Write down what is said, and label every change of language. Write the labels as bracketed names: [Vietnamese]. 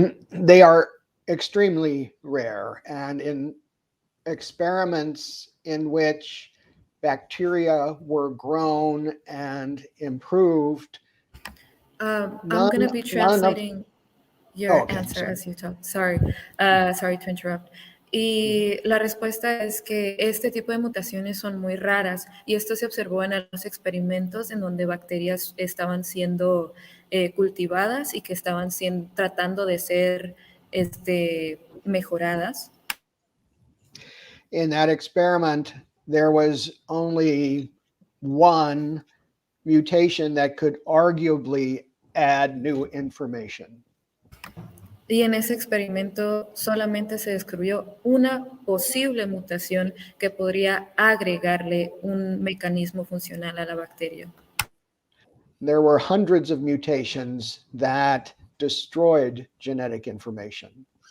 [English] They are extremely rare, and in experiments in which bacteria were grown and improved. I'm going to be translating your answer as you talk. Sorry to interrupt. [Spanish] Y la respuesta es que este tipo de mutaciones son muy raras y esto se observó en algunos experimentos en donde bacterias estaban siendo cultivadas y que estaban tratando de ser mejoradas. [English] In that experiment, there was only one mutation that could arguably add new information. [Spanish] Y en ese experimento solamente se descubrió una posible mutación que podría agregarle un mecanismo funcional a la bacteria. [English] There were hundreds of mutations that destroyed genetic information.